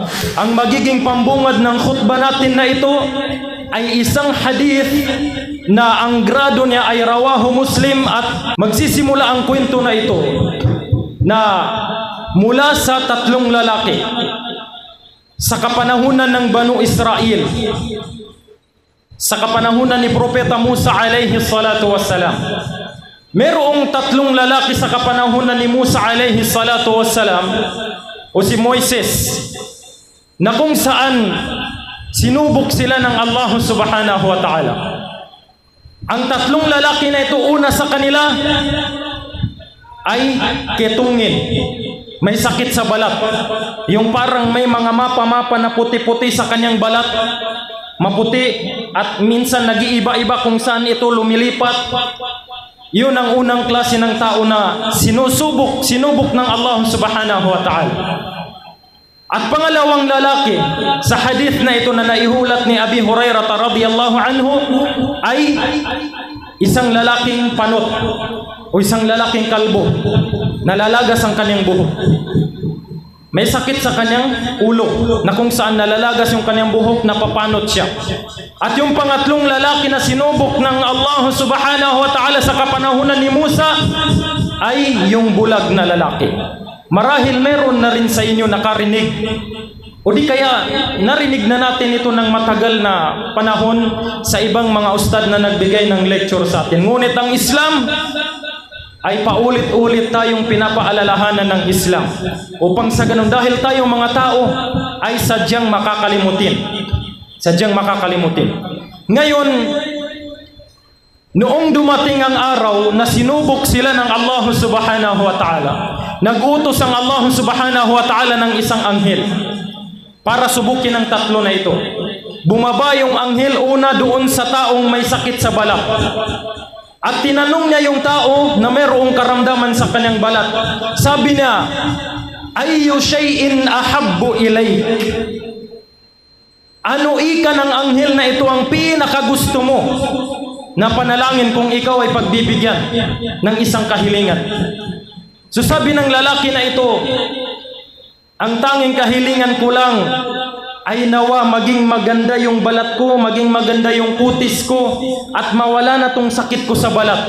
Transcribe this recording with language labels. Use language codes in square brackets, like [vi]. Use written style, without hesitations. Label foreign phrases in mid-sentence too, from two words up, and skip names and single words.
[tl] Ang magiging pambungad ng khutbah natin na ito ay isang hadith na ang grado niya ay rawahu Muslim, at magsisimula ang kwento na ito na mula sa tatlong lalaki sa kapanahunan ng Banu Israel, sa kapanahunan ni Propeta Musa [ar] عليه الصلاة والسلام. [tl] Merong tatlong lalaki sa kapanahunan ni Musa [ar] عليه الصلاة والسلام [tl] o si Moises, na kung saan sinubok sila ng Allah [ar] سبحانه وتعالى. [tl] Ang tatlong lalaki na ito, una sa kanila ay ketungin. May sakit sa balat. Yung parang may mga mapa-mapa na puti-puti sa kanyang balat. Maputi at minsan nag-iiba-iba kung saan ito lumilipat. Yun ang unang klase ng tao na sinubok ng Allah [ar] سبحانه وتعالى. [tl] At pangalawang lalaki sa hadith na ito na naihulat ni Abi Hurairah [ar] رضي الله عنه [tl] ay isang lalaking panot o isang lalaking kalbo, nalalagas ang kanyang buhok. May sakit sa kanyang ulo na kung saan nalalagas yung kanyang buhok, napapanot siya. At yung pangatlong lalaki na sinubok ng Allah [ar] سبحانه وتعالى [tl] sa kapanahunan ni Musa ay yung bulag na lalaki. Marahil meron na rin sa inyo nakarinig o di kaya narinig na natin ito ng matagal na panahon sa ibang mga ustad na nagbigay ng lecture sa atin. Ngunit ang Islam ay paulit-ulit tayong pinapaalalahanan ng Islam upang sa ganun, dahil tayong mga tao ay sadyang makakalimutin. Ngayon, noong dumating ang araw na sinubok sila ng Allah [ar] سبحانه وتعالى, [tl] nag-utos ang Allah [ar] سبحانه وتعالى [tl] ng isang anghel para subukin ang tatlo na ito. Bumaba yung anghel una doon sa taong may sakit sa balat. At tinanong niya yung tao na mayroong karamdaman sa kanyang balat. Sabi niya, [ar] أي شيء أحب إليك? [tl] Ano ika ng anghel na ito ang pinakagusto mo na panalangin kung ikaw ay pagbibigyan ng isang kahilingan? So sabi ng lalaki na ito, ang tanging kahilingan ko lang ay nawa maging maganda yung balat ko, maging maganda yung kutis ko, at mawala na tong sakit ko sa balat.